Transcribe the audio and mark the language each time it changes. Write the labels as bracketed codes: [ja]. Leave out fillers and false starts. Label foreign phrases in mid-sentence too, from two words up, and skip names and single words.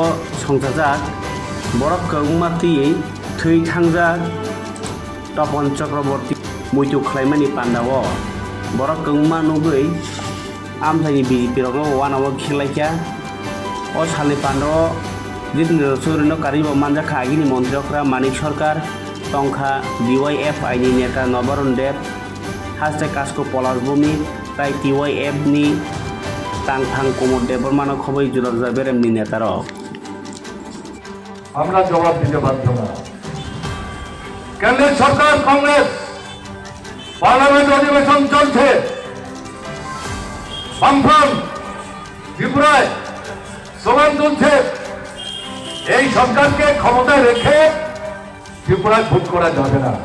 [trp] संजाजाक बरक कौमातियै थै थांजाक तपन चक्रवर्ती मैथु खालायमानि पान्डाव बरक कौमा नुगै आमथाइनि BJP रगनो वानाव खिलायखा अ साले पान्डाव जितेन्द्र चौधुरीनो कारिबो मानजाखा आगिनि मन्त्रिफ्रा मानिक सरकार तंखा DYFI नि नेता नवरुण देव हास्टे कास्को पलाश भूमि ताई TYF नि तांथां कुमार देबबर्मान खबै जुरजा बेरेमनि नेतार [bn] আমরা জবাব দিতে বাধ্য না। কেন্দ্রের সরকার কংগ্রেস পার্লামেন্ট অধিবেশন চলছে, বামফ্রন্ট ত্রিপুরায় স্লোগান তুলছে, এই সরকারকে ক্ষমতায় রেখে ত্রিপুরায় ভোট করা যাবে না।